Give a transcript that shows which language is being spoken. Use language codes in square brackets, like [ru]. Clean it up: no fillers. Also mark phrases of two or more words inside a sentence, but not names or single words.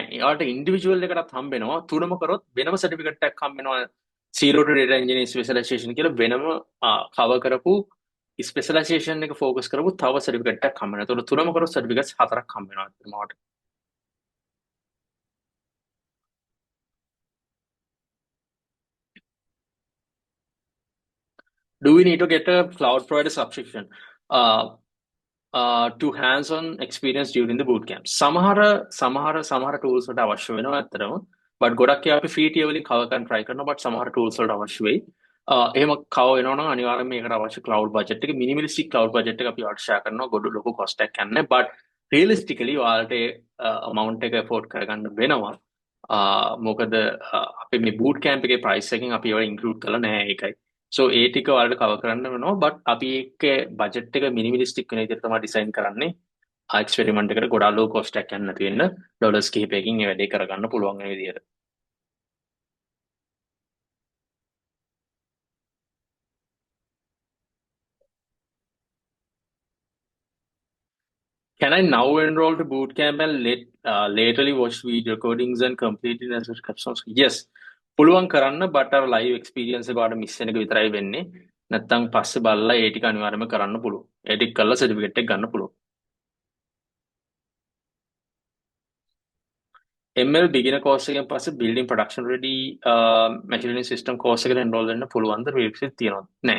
[si] එයාට ඉන්ඩිවිජුවල් එකටත් හම්බ වෙනවා. තුනම කරොත් වෙනම සර්ටිෆිකේට් එකක් හම්බ වෙනවා. [en] zero to data engineering specialization [si] කියලා වෙනම cover කරපු ස්පෙෂලායිසේෂන් එක ફોකස් කරපු තව සර්ටිෆිකේට් එකක් හම්බ වෙනවා. ඒතකොට තුනම කරොත් සර්ටිෆිකේට්ස් හතරක් හම්බ වෙනවා මට. [en] Do we need to get a cloud provider subscription? To hands-on experience during the bootcamp. [si] සමහර tools වලට අවශ්‍ය වෙනවා ඇත්තටම. but ගොඩක් ඒවා අපි [en] free tier [si] වලින් cover කරන්න try කරනවා. but සමහර tools වලට අවශ්‍ය වෙයි. එහෙම cover වෙනවා නම් අනිවාර්යයෙන්ම මේකට අවශ්‍ය [en] cloud budget [si] එක [en] minimalistic cloud budget [si] එක අපි ඔයාලට share කරනවා. ගොඩ ලොකු cost එකක් යන්නේ. [en] but realistically [si] ඔයාලට amount එක afford කරගන්න වෙනවා. මොකද අපි මේ [en] boot camp [si] එකේ price එකෙන් අපි ඒවා include කරලා නැහැ ඒකයි. So ඒ ටික ඔයාලට cover කරන්න වෙනවා but අපි ඒකේ budget එක minimalistic වෙන විදිහට තමයි design කරන්නේ. experiment එකට ගොඩාක් [en] low cost [si] එකක් යන්න නැති වෙන්න dollars කිහිපයකින් මේ වැඩේ කරගන්න පුළුවන් වෙන විදිහට. [en] Can I now enroll to bootcamp and laterly watch video recordings and complete it as captions? Yes. [si] පුළුවන් කරන්න but අර [en] live experience [si] එක ඔයාලට miss වෙන එක විතරයි වෙන්නේ. නැත්තම් පස්සේ බලලා ඒ ටික අනිවාර්යයෙන්ම කරන්න පුළුවන්. ඒ ටික කරලා certificate එක ගන්න පුළුවන්. [en] ML beginner course [si] එකෙන් පස්සේ [en] building production ready machine learning system course [si] එකට enroll වෙන්න පුළුවන්ද prerequisite තියෙනවද? නෑ.